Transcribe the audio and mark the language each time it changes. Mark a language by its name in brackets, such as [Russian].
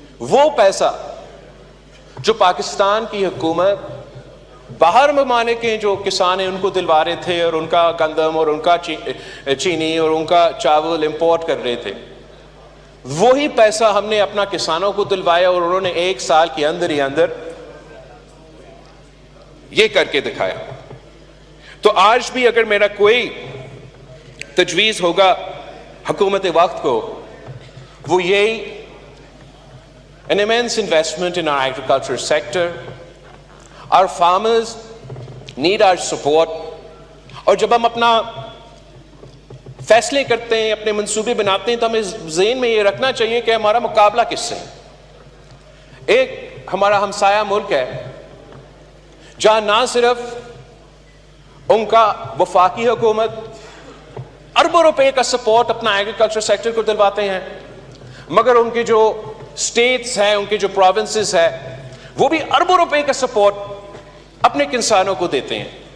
[Urdu] وہ پیسہ جو پاکستان کی حکومت باہر ممالک کے جو کسان ہیں ان کو دلوا رہے تھے, اور ان کا گندم اور ان کا چینی اور ان کا چاول امپورٹ کر رہے تھے, وہی پیسہ ہم نے اپنا کسانوں کو دلوایا, اور انہوں نے 1 سال کے اندر ہی اندر یہ کر کے دکھایا. تو آج بھی اگر میرا کوئی تجویز ہوگا حکومت وقت کو, وہ یہی [English] an immense investment in our agriculture sector. Our farmers need our support. [Urdu] اور جب ہم اپنا فیصلے کرتے ہیں, اپنے منصوبے بناتے ہیں, تو ہمیں ذہن میں یہ رکھنا چاہیے کہ ہمارا مقابلہ کس سے ہے. ایک ہمارا ہمسایہ ملک ہے جہاں نہ صرف ان کا وفاقی حکومت اربوں روپے کا سپورٹ اپنا ایگریکلچر سیکٹر کو دلواتے ہیں, مگر ان کے جو اسٹیٹس ہیں, ان کے جو پروونسز ہیں, وہ بھی اربوں روپے کا سپورٹ اپنے کسانوں کو دیتے ہیں.